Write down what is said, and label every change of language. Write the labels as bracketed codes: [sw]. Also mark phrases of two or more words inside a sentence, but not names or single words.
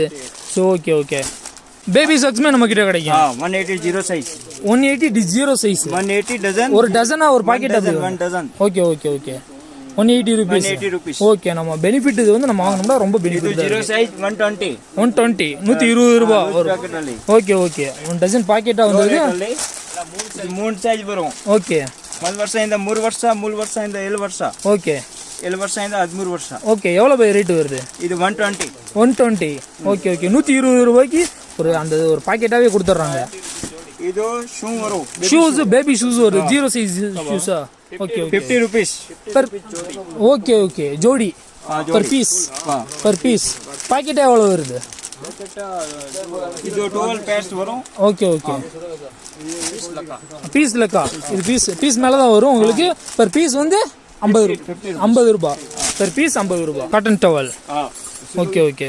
[ta] ஸோ ஓகே ஓகே. [en] baby socks [ta] நம்ம கிட்ட கிடைக்கும். [en] 180 zero size. 180 zero size. [ta] 180 டஜன். ஒரு டசனா ஒரு பாக்கெட் அது? 1 டஜன். [en] ஓகே ஓகே ஓகே. 180 rupees. 180 rupees. [ta] ஓகே. நம்ம பெனிஃபிட் இது வந்து நம்ம வாங்கணும்னா ரொம்ப பெனிஃபிட். இது [en] zero size [ta] 120. 120 120 ரூபாய் வரும். [kn] பாக்கெட் ಅಲ್ಲಿ. ஓகே ஓಕೆ. ಒಂದು ಡಜನ್ ಪಾಕೆಟ್ ಬಂದಿದೆ. ಇದು 3 ಸೈಜ್ ಬರುತ್ತೆ. ಓಕೆ. 1 ವರ್ಷದಿಂದ 3 ವರ್ಷ, 3 ವರ್ಷದಿಂದ 7 ವರ್ಷ. ಓಕೆ. 7 ವರ್ಷದಿಂದ 13 ವರ್ಷ. [ta] ஓகே. எவ்வளவு [en] by rate [ta] வருது? இது 120. 120. ஓகே ஓகே. 120 ரூபாய்க்கு ஒரு அந்த ஒரு பாக்கெட்டாவே கொடுத்துறாங்க. [kn] ಇದು ಶೂ வரும். [en] shoes baby shoes [ta] ஒரு [en] zero size shoes? [ta] ஓகே ஓகே. [en] 50 rupees. [ta] ஓகே ஓகே. ஜோடி [en] per piece. per piece. [ta] பாக்கெட் எவ்வளவு வருது? [kn] ಇದು 12 pairs வரும். [ta] ஓகே ஓகே. பீஸ் லக்கா. இது பீஸ் மேல தான் வரும் உங்களுக்கு. [en] per piece [ta] வந்து 50 ரூபாய். [en] per piece [ta] 50 ரூபாய். [en] cotton towel. [ta] ஓகே ஓகே.